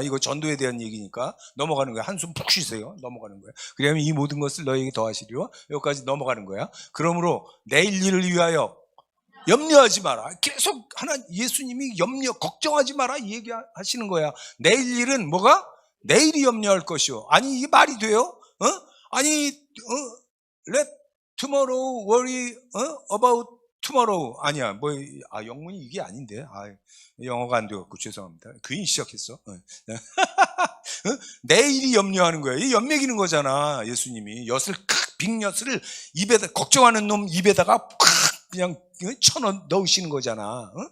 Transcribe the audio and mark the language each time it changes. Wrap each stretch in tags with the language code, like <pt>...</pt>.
<ko>이거 전도에 대한 얘기니까 넘어가는 거야. 한숨 푹 쉬세요. 넘어가는 거야. 그러면 이 모든 것을 너희에게 더하시리요. 여기까지 넘어가는 거야. 그러므로 내일 일을 위하여 염려하지 마라. 계속 예수님이 걱정하지 마라 이 얘기하시는 거야. 내일 일은 뭐가? 내일이 염려할 것이요. 아니 이게 말이 돼요? 아니</ko> <en>let tomorrow worry about tomorrow.</en> <ko>아니야. 영문이 이게 아닌데. 영어가 안 되었고 죄송합니다. 괜히 시작했어. 내일이 염려하는 거야. 이 엿먹이는 거잖아. 예수님이 빅엿을 입에다 걱정하는 놈 입에다가 그냥 넣으시는 거잖아.</ko>